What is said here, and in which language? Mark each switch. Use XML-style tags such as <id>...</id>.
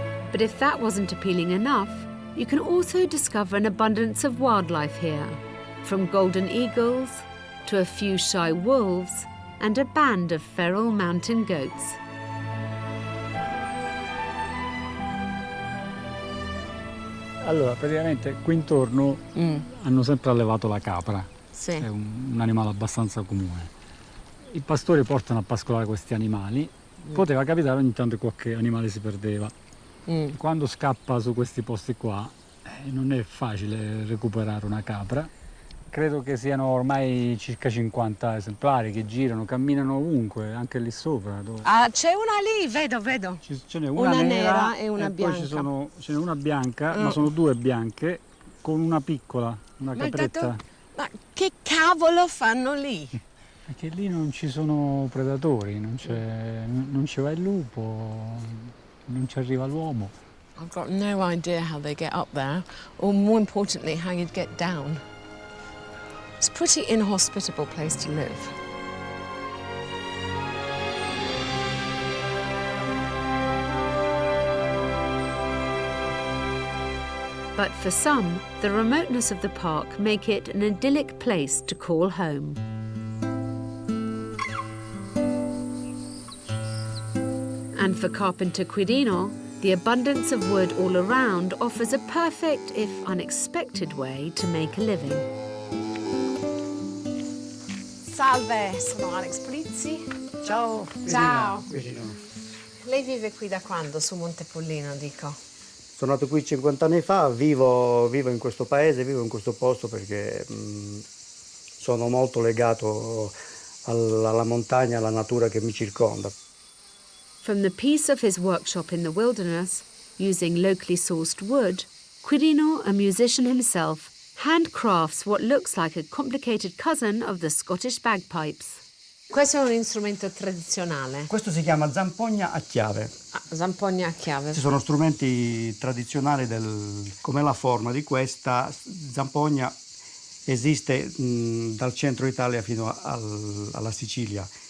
<en>But if that wasn't appealing enough, you can also discover an abundance of wildlife here, from golden eagles to a few shy wolves and a band of feral mountain goats.</en> <it>Allora, praticamente qui intorno hanno sempre allevato la capra, Sì. è un animale abbastanza comune. I pastori portano a pascolare questi animali, poteva capitare ogni tanto che qualche animale si perdeva. Quando scappa su questi posti qua non è facile recuperare una capra. Credo che siano ormai circa 50 esemplari che girano, camminano ovunque, anche lì sopra. Dove... Ah, c'è una lì, vedo. Ce n'è una nera e una bianca. Poi ce n'è una bianca, Mm. ma sono due bianche, con una piccola, una capretta. Ma che cavolo fanno lì? Perché lì non ci sono predatori, non ci va il lupo, non ci arriva l'uomo.</it> <en>I've got no idea how they get up there, or more importantly, how you'd get down. It's a pretty inhospitable place to live. But for some, the remoteness of the park make it an idyllic place to call home. And for carpenter Quirino, the abundance of wood all around offers a perfect, if unexpected, way to make a living.</en> <it>Salve, sono Alex Polizzi. Ciao. Ciao. Quirino. Lei vive qui da quando, su Monte Pollino, dico? Sono nato qui 50 anni fa, vivo in questo paese, vivo in questo posto perché sono molto legato alla montagna, alla natura che mi circonda.</it> <en>From the peace of his workshop in the wilderness, using locally sourced wood, Quirino, a musician himself, handcrafts what looks like a complicated cousin of the Scottish bagpipes.</en> <it>Questo è un strumento tradizionale. Questo si chiama zampogna a chiave. Zampogna a chiave. Ci sono strumenti tradizionali come la forma di questa zampogna esiste dal centro Italia fino alla Sicilia.</it>